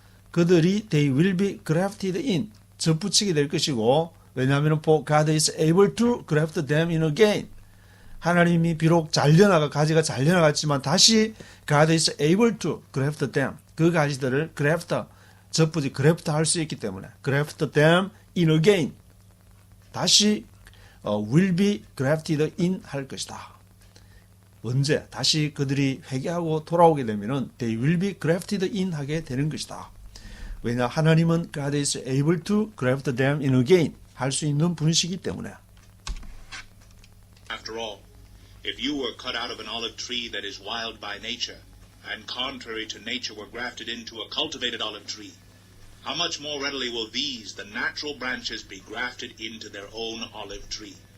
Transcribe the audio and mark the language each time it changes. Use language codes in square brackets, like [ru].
[ko] 그들이 [en] they will be grafted in. [ko] 접붙이게 될 것이고, 왜냐하면 [en] for God is able to graft them in again. [ko] 하나님이 비록 가지가 잘려나갔지만 다시 [en] God is able to graft them. [ko] 그 가지들을 graft 할 수 있기 때문에 [en] graft them in again. [ko] 다시 [en] will be grafted in [ko] 할 것이다. 언제? 다시 그들이 회개하고 돌아오게 되면은 [en] they will be grafted in [ko] 하게 되는 것이다. 왜냐? 하나님은 [en] God is able to graft them in again [ko] 할 수 있는 분이시기 때문에. [en] After all, if you were cut out of an olive tree that is wild by nature, and contrary to nature were grafted into a cultivated olive tree, how much more readily will these, the natural branches, be grafted into their own olive tree?